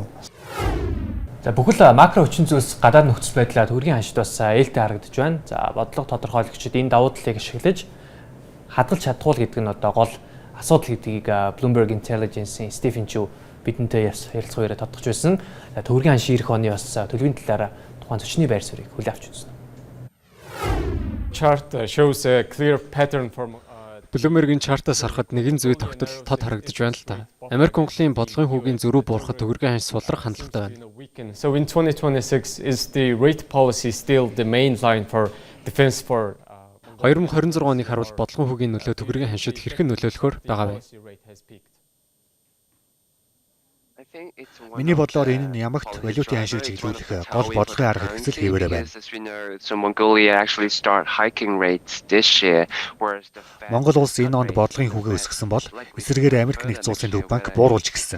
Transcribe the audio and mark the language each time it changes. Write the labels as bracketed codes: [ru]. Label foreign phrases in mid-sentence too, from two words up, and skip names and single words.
[mn] За бүхэл макро хүчин зүйлс гадаад нөхцөл байдлаа төгрөгийн ханшид бас ээлтэй харагдаж байна. За бодлого тодорхойлогчид энэ давуу талыг ашиглаж хадгалж чадхуул гэдэг нь одоо гол асуудал гэдгийг Bloomberg Intelligence-ийн Стефен Чу бидэнтэй ярилцсан үеэр тодтогч байсан. Төгрөгийн ханшийн ирэх оны бас төлөвийн талаараа тухайн зочны байр суурийг хүлээн авч үзсэн. [en] Chart shows a clear pattern for [mn] Bloomberg-ийн чартаас харахад нэгэн зүй тогтол тод харагдаж байна л та. Америк Монголын бодлогын хүүгийн зөрүү буурахад төгрөгийн ханш сулрах хандлагатай байна. [en] So in 2026 is the rate policy still the main line for defense for 2026 [mn] оныг харуул бодлогын хүүгийн нөлөө төгрөгийн ханшид хэрхэн нөлөөлөхөөр байгаа вэ? Миний бодлоор энэ нь ямагт валютын ханшийг чиглүүлэх гол бодлогын арга хэрэгсэл хэвээрээ байна. Монгол улс энэ онд бодлогын хүүгээ өсгсөн бол эсрэгээр Америк нэгдсэн улсын төв банк бууруулж гисэн.